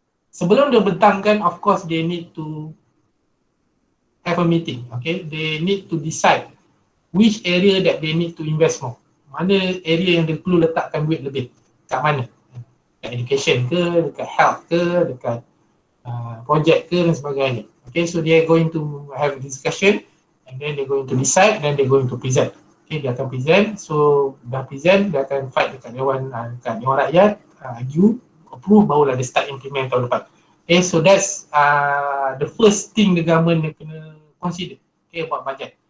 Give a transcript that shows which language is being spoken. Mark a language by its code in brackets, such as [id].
[ms] Sebelum dia bentangkan, [en] of course they need to have a meeting. Okay, they need to decide which area that they need to invest more. [ms] Mana area yang dia perlu letakkan duit lebih, kat mana? Dekat education ke, dekat health ke, dekat project ke dan sebagainya. [en] Okay, so they are going to have a discussion and then they're going to decide, then they're going to present. [ms] Okay, dia akan present, so dah present, dia akan fight dekat Dewan Rakyat, argue, approve, barulah dia start implement tahun depan. [en] Okay, so that's the first thing the government kena consider, okay, about budget.